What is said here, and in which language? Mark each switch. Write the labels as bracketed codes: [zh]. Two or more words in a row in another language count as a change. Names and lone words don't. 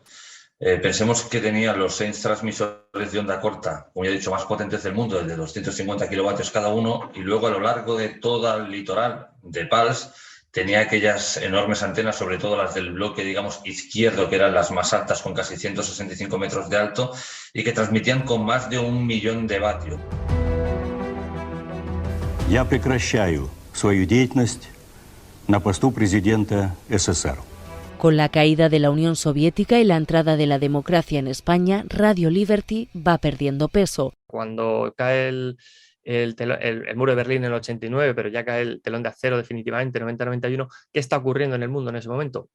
[es] Pensemos que tenía los 6 transmisores de onda corta, como ya he dicho, más potentes del mundo, el de 250 kilovatios cada uno, y luego a lo largo de todo el litoral de Pals tenía aquellas enormes antenas, sobre todo las del bloque, digamos, izquierdo, que eran las más altas, con casi 165 metros de alto, y que transmitían con más de 1 millón de vatios. [ru] Я прекращаю свою деятельность на посту президента СССР. [es] Con la caída de la Unión Soviética y la entrada de la democracia en España, Radio Liberty va perdiendo peso. Cuando cae el muro de Berlín en el 89, pero ya cae el telón de acero definitivamente en el 90-91, ¿qué está ocurriendo en el mundo en ese momento?